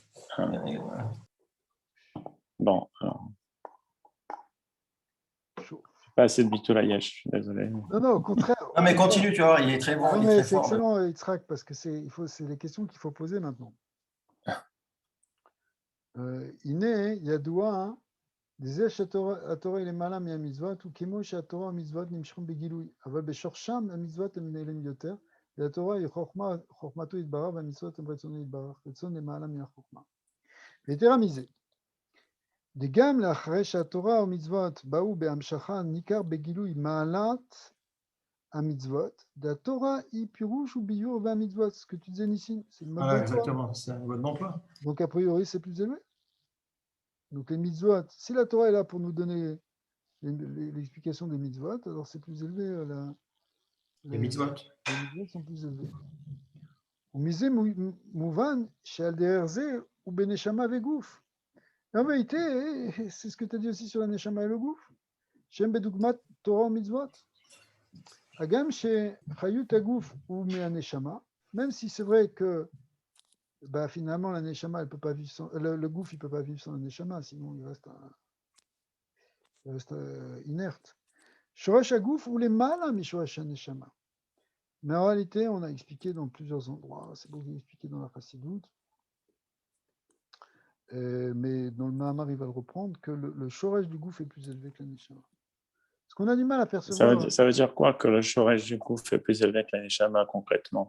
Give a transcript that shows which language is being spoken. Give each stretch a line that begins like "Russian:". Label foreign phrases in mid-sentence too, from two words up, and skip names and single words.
French: Bon, alors. Pas assez de Bitoulayesh, je suis désolé. Non, au contraire. Non, mais continue, tu vois, il est très bon. Non, mais c'est excellent, Yitzhak, parce que c'est les questions qu'il faut poser maintenant.
Hebrew: הנה, ידוע, דזה שהתורה היא למעלה מהמצוות, וכמו שהתורה והמצוות נמשכים בגילוי, אבל בשורשם המצוות הם נעלים יותר, והתורה היא חוכמתו יתברך, והמצוות הם רצונו יתברך, רצון למעלה מהחוכמה. ויתרה מזה, וגם לאחרי שהתורה ומצוות באו בהמשכה ניכר בגילוי מעלת המצוות, והתורה היא פירוש וביור והמצוות,
French: ce que tu disais ici, c'est le mode Voilà, d'emploi. exactement, c'est un mode d'emploi. Donc a priori c'est plus élevé. Donc les mitzvot, si la Torah est là pour nous donner l'explication des mitzvot, alors c'est plus élevé. Les mitzvot. Les mitzvot sont plus élevés.
Hebrew: ומזה מובן שעל דרך זה הוא בנשמה וגוף.
French: En vérité, c'est ce que tu as dit aussi sur la neshama et le gouffre.
Hebrew: שהם בדוגמת תורה ומצוות. הגם שחיות הגוף הוא מהנשמה,
French: même si c'est vrai que bah, finalement la neshama, elle peut pas vivre sans, le gouffre, il peut pas vivre sans la neshama, sinon il reste inerte.
Hebrew: Shoresh הגוף הוא למעלה משורש הנשמה.
French: Mais en réalité, on a expliqué dans plusieurs endroits, c'est beaucoup expliqué dans la Chassidoute, mais dans le Mahamar, il va le reprendre, que le shoresh du gouffre est plus élevé que la neshama. Parce qu'on a du mal à percevoir. Ça veut dire quoi que le shoresh du gouffre est plus élevé que la neshama concrètement?